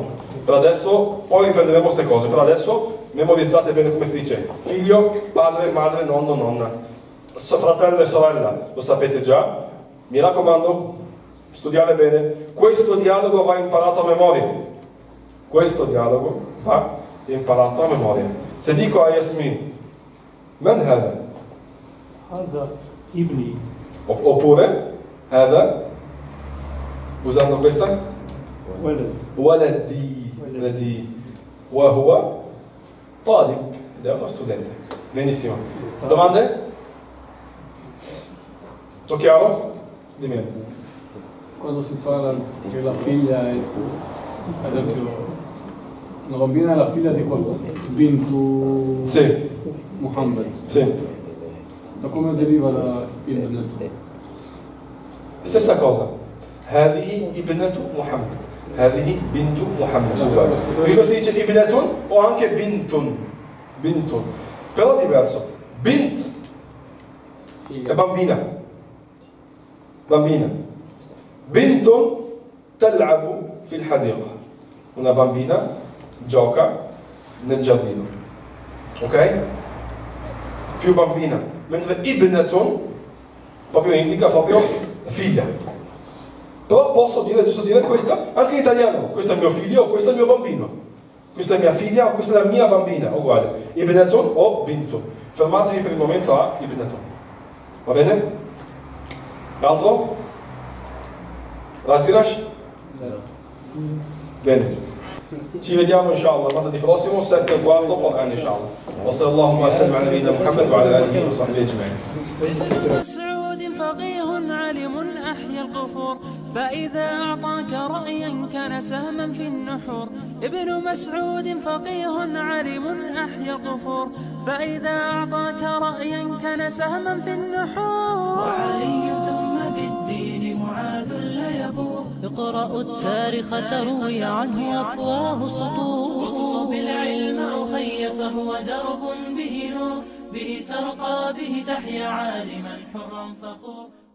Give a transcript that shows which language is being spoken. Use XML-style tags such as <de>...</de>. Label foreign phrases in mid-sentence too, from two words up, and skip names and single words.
<it>Per adesso, poi riprenderemo queste cose, per adesso memorizzate bene come si dice. Figlio, padre, madre, nonno, nonna. Fratello e sorella, lo sapete già. Mi raccomando, studiare bene. Questo dialogo va imparato a memoria. Questo dialogo va imparato a memoria. Se dico a Yasmin,</it> <ar>من هذا? هذا ابني.</ar> <it>Oppure, hada? Usando questa? ولد.</it> <ar>ولدي وهو طالب</ar> <it>ed è uno studente. Benissimo. Domande? Tutto chiaro? Dimmi. Quando si parla che la figlia è, ad esempio, una bambina è la figlia di qualcuno, Bintu Sì. Muhammad. Sì. Da come deriva da Ibn? Stessa cosa.</it> <ar>هذه ابنة محمد هذه بنت محمد</ar> <it>Qui si dice ibnatun o anche bintun bintun però è diverso bint è bambina bambina bintun</it> <ar>تلعب في الحديقة</ar> <it>una bambina gioca nel giardino ok? più bambina mentre ibnatun proprio indica proprio figlia però posso dire, giusto dire questa, anche in italiano, questo è mio figlio o questo è il mio bambino, questa è mia figlia o questa è la mia bambina, uguale, ibnatun o bintun. Fermatevi per il momento a ibnatun. Va bene? Altro? Rasgirash? Bene. Ci vediamo inshallah martedì prossimo, 7:15 Quran inshallah.</it> <ar>وصلى الله وسلم على نبينا محمد وعلى آله وصحبه أجمعين. فقيه علم أحيا القفور فإذا أعطاك رأيا كان سهما في النحور ابن مسعود فقيه علم أحيا القفور فإذا أعطاك رأيا كان سهما في النحور وعلي ثم بالدين معاذ لا يبور اقرأوا التاريخ تروي عنه أفواه السطور اطلب العلم أخي فهو درب به نور به ترقى به تحيا عالما حرا فخور</ar>